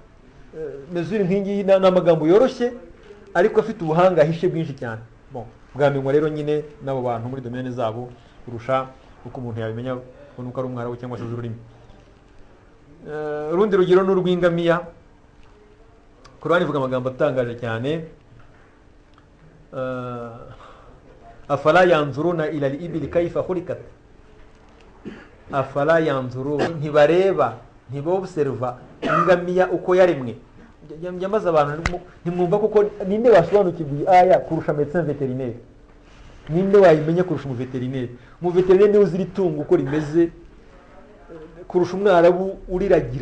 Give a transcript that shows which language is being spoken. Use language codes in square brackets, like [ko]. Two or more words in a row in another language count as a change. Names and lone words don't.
[rw] Mesure nk'ingi n'amagambo yoroshye ariko afite ubuhanga ahishe bwinshi cyane. Bwamenywa rero nyine n'abo bantu muri domaine zabo kurusha uko umuntu yabimenya ko nuko ari umwarabu cyangwa se ururimi. Urundi rugero n'urw'ingamiya. Korani ivuga amagambo atangaje cyane. [ar] أفلا ينظرون إلى الإبل كيف خلقت أفلا ينظرون, [rw] ntibareba ntibobserva ingamiya uko yaremwe. Njyamaza abantu ntimwumva kuko ninde wasobanukirwa aya kurusha [fr] médecin vétérinaire? [rw] Ninde wayimenya kurusha umuveterineri? Umuveterineri niwe uzira itungo uko rimeze kurusha umwarabu uriragira.